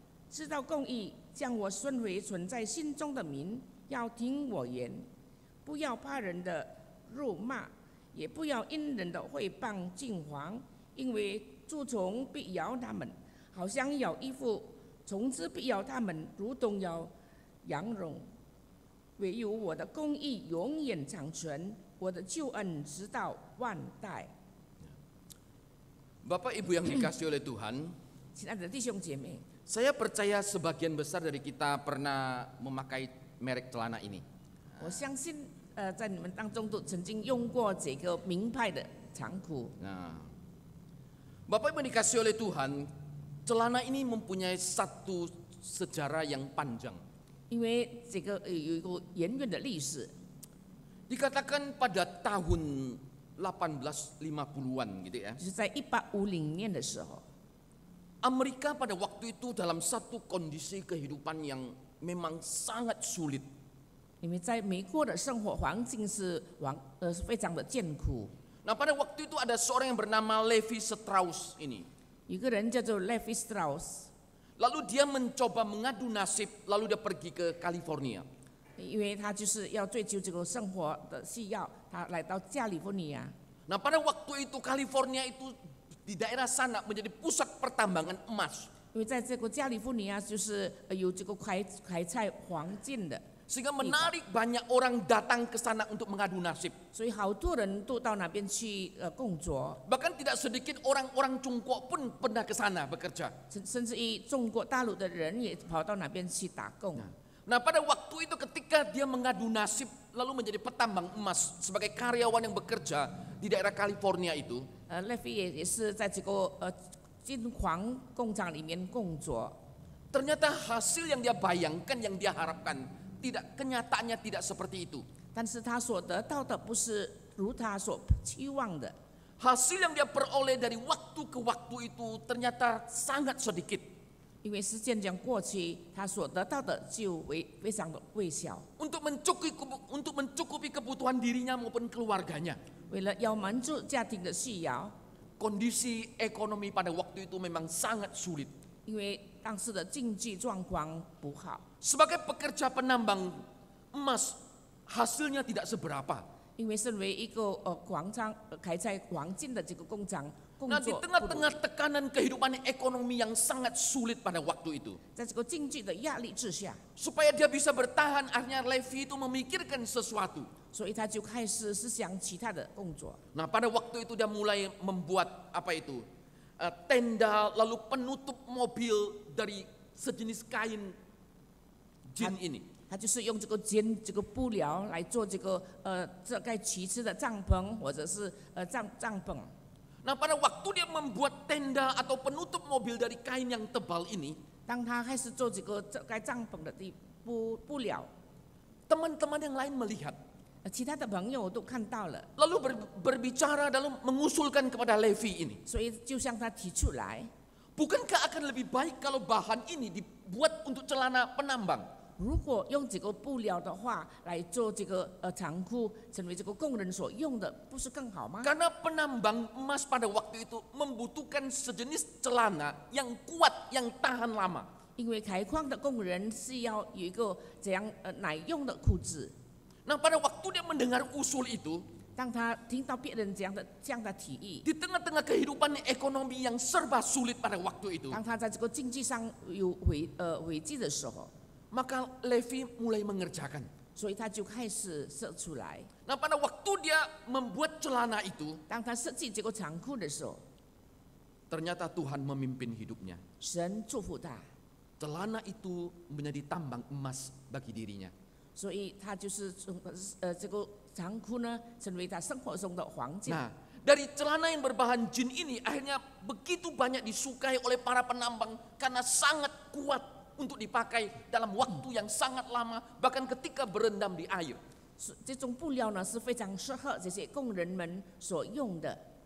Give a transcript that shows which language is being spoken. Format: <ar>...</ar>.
<zh>知道公义，将我顺回存在心中的民，要听我言，不要怕人的辱骂，也不要因人的毁谤惊惶，因为蛀虫必咬他们，好像咬衣服；虫子必咬他们，如同咬羊绒。唯有我的公义永远长存，我的救恩直到万代。</zh> <id>Bapak Ibu yang dikasihi oleh Tuhan,</id> <zh>亲爱的弟兄姐妹，</zh> <id>saya percaya sebagian besar dari kita pernah memakai merek celana ini.</id> <zh>我相信，在你们当中都曾经用过这个名牌的长裤。</zh> <id>Nah, Bapak Ibu dikasihi oleh Tuhan, celana ini mempunyai satu sejarah yang panjang.</id> <zh>因为这个有一个远远的历史，</zh> <id>Dikatakan pada tahun 1850-an gitu ya.</id> <zh>就是在1850年的时候，</zh> <id>Amerika pada waktu itu dalam satu kondisi kehidupan yang memang sangat sulit.</id> <zh>因为在美国的生活环境是非常的艰苦，</zh> <id>Nah, pada waktu itu ada seorang yang bernama Levi Strauss ini.</id> <zh>有个人叫做 Levi Strauss，</zh> <id>Lalu dia mencoba mengadu nasib, lalu dia pergi ke California.</id> <zh>因为他就是要追求这个生活的需要，他来到加利福尼亚。</zh> <id>Nah, pada waktu itu California itu di daerah sana menjadi pusat pertambangan emas.</id> <zh>因为在这个加利福尼亚就是有这个开采黄金的，</zh> <id>Sehingga menarik banyak orang datang ke sana untuk mengadu nasib.</id> <zh>所以好多人都到那边去工作，</zh> <id>Bahkan tidak sedikit orang-orang Cungkok pun pernah ke sana bekerja.</id> <zh>甚至于中国大陆的人也跑到那边去打工。</zh> <id>Nah, pada waktu itu ketika dia mengadu nasib lalu menjadi petambang emas sebagai karyawan yang bekerja di daerah California itu,</id> <zh>Levi 也是在这个金黄工厂里面工作，</zh> <id>ternyata hasil yang dia bayangkan, yang dia harapkan, kenyataannya tidak seperti itu.</id> <zh>但是他所得到的不是如他所期望的。</zh> <id>Hasil yang dia peroleh dari waktu ke waktu itu ternyata sangat sedikit.</id> <zh>因为时间这样过去，他所得到的就非常的微小。</zh> <id>Untuk mencukupi kebutuhan dirinya maupun keluarganya.</id> <zh>为了要满足家庭的需要，</zh> <id>Kondisi ekonomi pada waktu itu memang sangat sulit.</id> <zh>因为当时的经济状况不好，</zh> <id>Sebagai pekerja penambang emas, hasilnya tidak seberapa.</id> <zh>因为身为一个开采黄金的这个工厂工</zh> <id>Nah, di</id> <zh>作，</zh> <id>tengah-tengah tekanan kehidupan ekonomi yang sangat sulit pada waktu itu,</id> <zh>在这个经济的压力之下，</zh> <id>supaya dia bisa bertahan, akhirnya Levi itu memikirkan sesuatu.</id> <zh>所以他就开始思想其他的工作。</zh> <id>Nah, pada waktu itu dia mulai membuat tenda lalu penutup mobil dari sejenis kain jin ini.</id> <zh>他就是用这个这个布料来做这个遮盖旗帜的帐篷，或者是帐篷。</zh> <id>Nah, pada waktu dia membuat tenda atau penutup mobil dari kain yang tebal ini,</id> <zh>当他开始做这个遮盖帐篷的布料，</zh> <id>teman-teman yang lain melihat,</id> <zh>其他的朋友都看到了，</zh> <id>lalu berbicara lalu mengusulkan kepada Levi ini,</id> <zh>所以就向他提出来，</zh> <id>bukankah akan lebih baik kalau bahan ini dibuat untuk celana penambang?</id> <zh>如果用这个布料的话来做这个长裤，成为这个工人所用的，不是更好吗？</zh> <id>Karena penambang emas pada waktu itu membutuhkan sejenis celana yang kuat, yang tahan lama.</id> <zh>因为开矿的工人是要有一个这样耐用的裤子。</zh> <id>Nah, pada waktu dia mendengar usul itu,</id> <zh>当他听到别人这样的提议，</zh> <id>di tengah-tengah kehidupan ekonomi yang serba sulit pada waktu itu,</id> <zh>当他在这个经济上有危机的时候，</zh> <id>maka Levi mulai mengerjakan.</id> <zh>所以他就开始设出来。</zh> <id>Nah, pada waktu dia membuat celana itu,</id> <zh>当他设计这个长裤的时候，</zh> <id>ternyata Tuhan memimpin hidupnya.</id> <zh>神祝福他，</zh> <id>Celana itu menjadi tambang emas bagi dirinya.</id> <zh>所以他就是这个长裤呢，成为他生活中的黄金。</zh> <id>Nah, dari celana yang berbahan jin ini akhirnya begitu banyak disukai oleh para penambang karena sangat kuat untuk dipakai dalam waktu yang sangat lama, bahkan ketika berendam di air.</id> <zh>这种布料呢是非常适合这些工人们所用的。</zh>